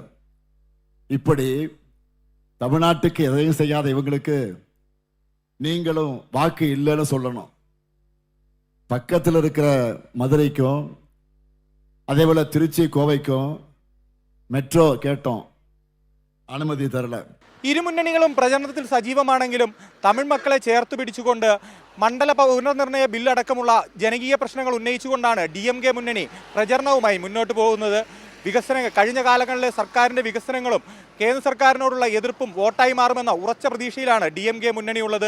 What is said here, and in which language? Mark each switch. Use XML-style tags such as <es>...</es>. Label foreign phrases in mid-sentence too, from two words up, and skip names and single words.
<ta>இப்படி தமிழ்நாட்டுக்கு எதையும் செய்யாத இவங்களுக்கு நீங்களும் வாக்கு இல்லைன்னு சொல்லணும். பக்கத்தில் இருக்கிற மதுரைக்கும் அதே போல திருச்சி, கோவைக்கும் மெட்ரோ கேட்டோம், அனுமதி தரல.</ta> <ml>ഇരുമുന്നണികളും പ്രചരണത്തിൽ സജീവമാണെങ്കിലും തമിഴ് മക്കളെ ചേർത്ത് പിടിച്ചുകൊണ്ട് മണ്ഡല പുനർനിർണയ ബില്ലടക്കമുള്ള ജനകീയ പ്രശ്നങ്ങൾ ഉന്നയിച്ചുകൊണ്ടാണ് ഡി.എം.കെ മുന്നണി പ്രചരണവുമായി മുന്നോട്ട് പോകുന്നത്. കഴിഞ്ഞ കാലങ്ങളിലെ സർക്കാരിന്റെ വികസനങ്ങളും കേന്ദ്ര സർക്കാരിനോടുള്ള എതിർപ്പും വോട്ടായി മാറുമെന്ന ഉറച്ച പ്രതീക്ഷയിലാണ് ഡി.എം.കെ മുന്നണിയുള്ളത്.</ml>